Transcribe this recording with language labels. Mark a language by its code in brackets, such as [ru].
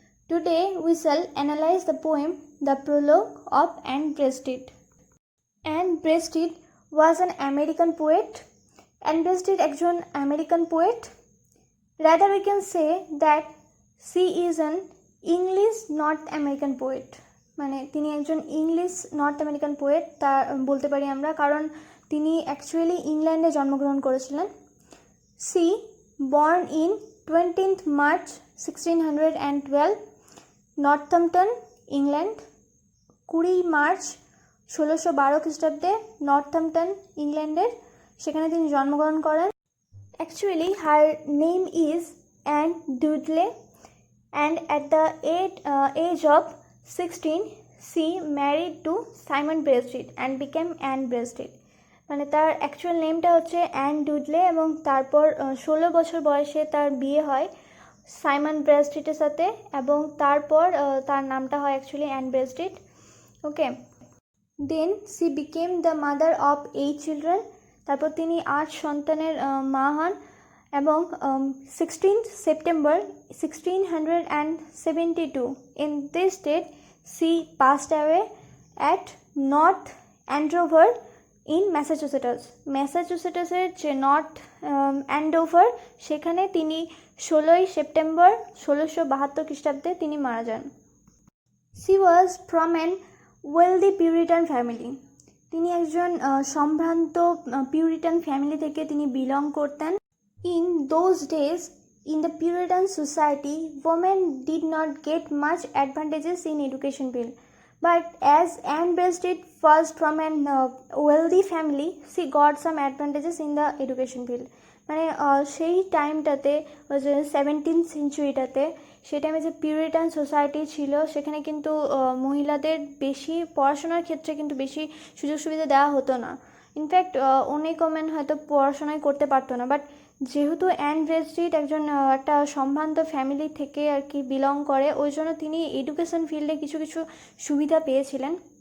[en] Today we shall analyze the poem The Prologue of Anne Bradstreet. Anne Bradstreet was an American poet. Anne Bradstreet একজন American poet. Rather we can say that she is an English North American poet. [bn] মানে তিনি একজন English north American poet তা বলতে পারি আমরা, কারণ তিনি অ্যাকচুয়ালি ইংল্যান্ডে জন্মগ্রহণ করেছিলেন। [en] She born in 20th March 1612 Northampton, England. [bn] 20 March 1612 খ্রিস্টাব্দে নর্থাম্পটন, ইংল্যান্ডের, সেখানে তিনি জন্মগ্রহণ করেন। [en] Actually her name is Anne Dudley and at the age of 16 she married to Simon Bradstreet and became Anne Bradstreet। [bn] মানে তার অ্যাকচুয়াল নেমটা হচ্ছে অ্যান ডুডলে এবং তারপর 16 বছর বয়সে তার বিয়ে হয় সাইমন ব্র্যাডস্ট্রিটের সাথে এবং তারপর তার নামটা হয় actually an ব্র্যাডস্ট্রিট। [en] Okay, then she became the mother of 8 children. [bn] তারপর তিনি 8 সন্তানের মা হন এবং [en] 16th September 1672 in this date she passed away at North Andover in [bn] ম্যাসাচুসেটসের যে নর্থ অ্যান্ডোভার, সেখানে তিনি 16ই সেপ্টেম্বর 1672 খ্রিস্টাব্দে তিনি মারা যান। [en] she was from an wealthy Puritan family। [bn] তিনি একজন সম্ভ্রান্ত পিউরিটান ফ্যামিলি থেকে তিনি বিলং করতেন। [en] In those days, in the Puritan society, women did not get much advantages in education field. But as Anne Bradstreet was from an wealthy family, she got some advantages in the education field. [bn] মানে সেই টাইমটাতে 17th সেঞ্চুরিটাতে, সেই টাইমে যে Puritan society ছিল সেখানে কিন্তু মহিলাদের বেশি পড়াশোনার ক্ষেত্রে কিন্তু বেশি সুযোগ সুবিধা দেওয়া হতো না। ইনফ্যাক্ট অনেক ওমেন হয়তো পড়াশোনাই করতে পারতো না, বাট যেহেতু অ্যান ব্র্যাডস্ট্রিট একজন একটা সম্ভ্রান্ত ফ্যামিলি থেকে আর কি বিলং করে, ওই জন্য তিনি এডুকেশন ফিল্ডে কিছু কিছু সুবিধা পেয়েছিলেন।